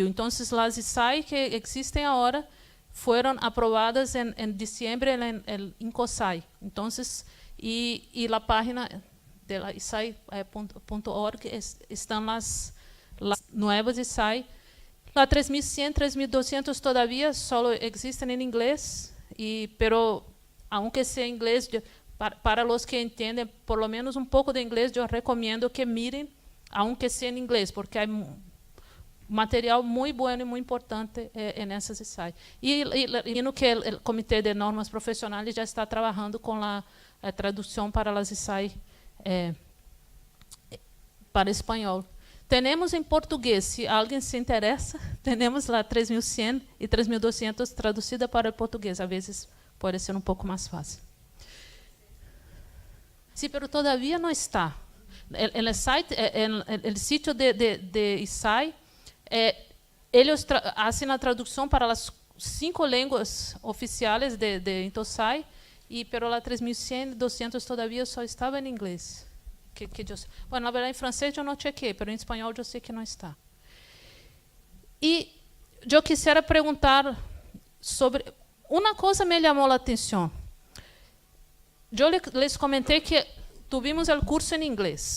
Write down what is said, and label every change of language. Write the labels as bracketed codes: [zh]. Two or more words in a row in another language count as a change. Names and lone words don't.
[pt] Então, as ISAI que existem agora foram aprovadas em dezembro em COSAI. Então, e a página de la isai.org estão as novas ISAI. A 3100, 3200 todavia só existem em inglês, [es] pero aunque sea [pt] inglês, para os que entendem [es] por lo menos [pt] pouco de inglês, eu recomendo que mirem, [es] aunque sea [pt] em inglês, porque há material muito bom e muito importante nessas ISAI. E no que o Comitê de Normas Profissionais já está trabalhando com a tradução para as ISAI para espanhol. Temos em português, se alguém se interessa, temos lá 3100 e 3200 traduzida para o português. Às vezes pode ser pouco mais fácil. Sim, mas todavia não está. O sítio de ISAI, eles fazem a tradução para 5 [es] lenguas oficiales de Intosai, pero la 3100, 200 todavía [pt] só estava em inglês. Bueno, na verdade, em francês eu não chequei, mas em espanhol eu sei que não está. E eu quisiera perguntar sobre... Uma coisa me chamou a atenção. Eu les comentei que tuvimos o curso em inglês.